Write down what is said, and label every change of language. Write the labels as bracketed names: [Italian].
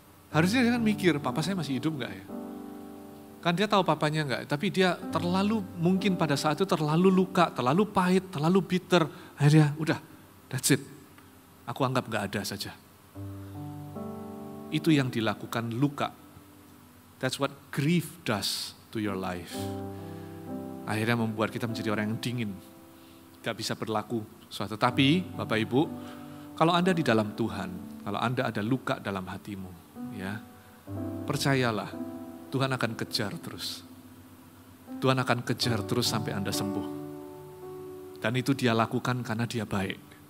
[Indonesian] Harusnya dia kan mikir, papa saya masih hidup nggak ya? Kan dia tahu papanya nggak, tapi dia terlalu, mungkin pada saat itu terlalu luka, terlalu pahit, terlalu bitter. Akhirnya udah, [English] that's it. [Indonesian] Aku anggap nggak ada saja. Itu yang dilakukan luka. [English] That's what grief does to your life. [Indonesian] Akhirnya membuat kita menjadi orang yang dingin. Gak bisa berlaku suatu. Tapi Bapak Ibu, kalau Anda di dalam Tuhan, kalau Anda ada luka dalam hatimu, ya, percayalah, Tuhan akan kejar terus. Tuhan akan kejar terus sampai Anda sembuh. Dan itu Dia lakukan karena Dia baik.